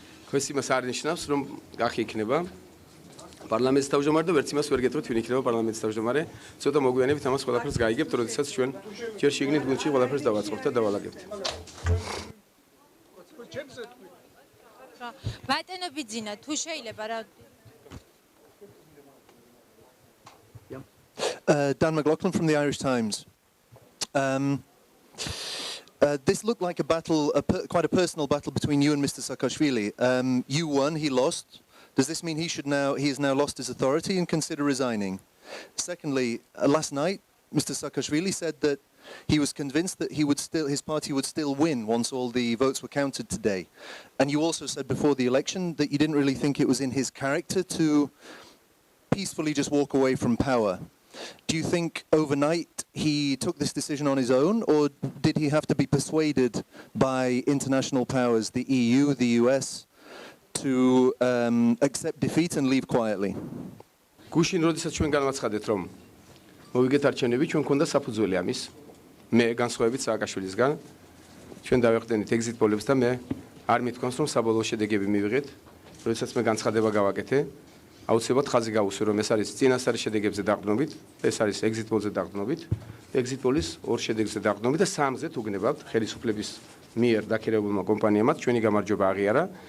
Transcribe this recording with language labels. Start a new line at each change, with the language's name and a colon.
Georgian: ხო ეს იმას არ ნიშნავს რომ კახი იქნება პარლამენტის თავმჯდომარე და ვერც იმას ვერ გეტყვით, ვინ იქნება პარლამენტის თავმჯდომარე. ცოტა მოგვიანებით ამას ყველაფერს გაიგებთ, როდესაც ჩვენ ჯერ შიგნით გუნდში ყველაფერს დავაწყობთ და დავალაგებთ. ბატონო ბიძინა, თუ შეიძლება რა
English: Dan McLaughlin from the Irish Times. This looked like a battle, quite a personal battle between you and Mr. Saakashvili. You won, he lost. Does this mean he has now lost his authority and consider resigning? Secondly, last night, Mr. Saakashvili said that he was convinced that his party would still win once all the votes were counted today. And you also said before the election that you didn't really think it was in his character to peacefully just walk away from power. Do you think overnight he took this decision on his own, or did he have to be persuaded by international powers, the EU, the US, to accept defeat and leave quietly?
Georgian: გუშინ როდესაც ჩვენ განვაცხადეთ, რომ მოვიგეთ არჩევნები, ჩვენ გქონდა საფუძველი ამის. მე განსხვავებით სააკაშვილისგან, ჩვენ დავეხდენით ეგზიტ პოლებს და მე არ მithქვამს, რომ საბოლოო შედეგები მივიღეთ. როდესაც მე განცხადება გავაკეთე, აუცილებლად ხაზი გავუსვი, რომ ეს არის წინასწარი შედეგებზე დაყრდნობით, ეს არის ეგზიტ პოლზე დაყრდნობით, ეგზიტ პოლის ორ შედეგზე დაყრდნობით და სამზე თუ გნებავთ ხელისუფლების მიერ დაქირავებულმა კომპანიამაც ჩვენი გამარჯვება აღიარა.